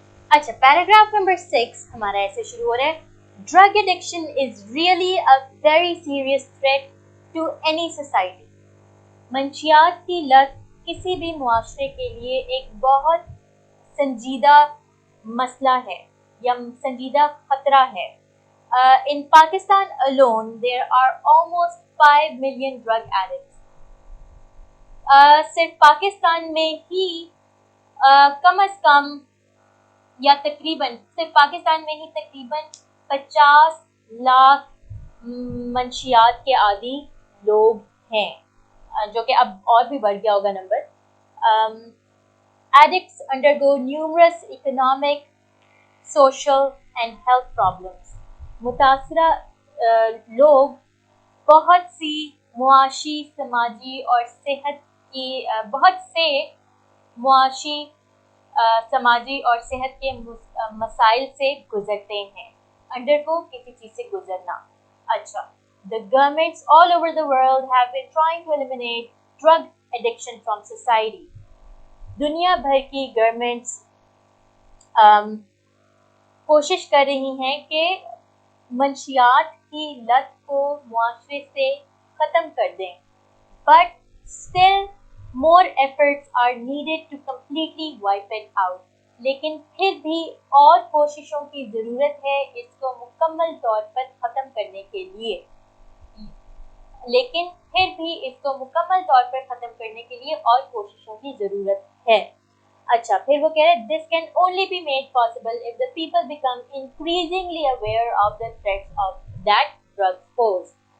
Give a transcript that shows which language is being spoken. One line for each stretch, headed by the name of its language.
Urdu: اچھا paragraph number 6 ہمارا ایسے شروع ہو رہا ہے.
English: Drug addiction is really a very serious threat to any society.
Urdu: منشیات کی لت کسی بھی معاشرے کے لیے ایک بہت سنجیدہ مسئلہ ہے یا سنجیدہ خطرہ ہے.
English: In Pakistan alone there are almost 5 million drug addicts.
Urdu: صرف پاکستان میں ہی کم از کم یا تقریباً صرف پاکستان میں ہی تقریباً 50 لاکھ منشیات کے عادی لوگ ہیں جو کہ اب اور بھی بڑھ گیا ہوگا number.
English: Addicts undergo numerous economic, social and health problems.
Urdu: متاثرہ لوگ بہت سی معاشی سماجی اور صحت کی بہت سے معاشی سماجی اور صحت کے مسائل سے گزرتے ہیں. undergo کسی چیز سے گزرنا.
English: اچھا the governments all over the world have been trying to eliminate drug addiction from society.
Urdu: دنیا بھر کی گورنمنٹس کوشش کر رہی ہیں کہ منشیات کی لت کو معاشرے سے ختم کر دیں.
English: But still more efforts are needed to completely wipe it out.
Urdu: لیکن پھر بھی اور کوششوں کی ضرورت ہے اس کو مکمل طور پر ختم کرنے کے لیے. لیکن پھر بھی اس کو مکمل طور پر ختم کرنے کے لیے اور کوششوں کی ضرورت ہے. اچھا پھر وہ کہہ رہے ہیں
English: this can only be made possible if the people become increasingly aware of the threats of that drug pose.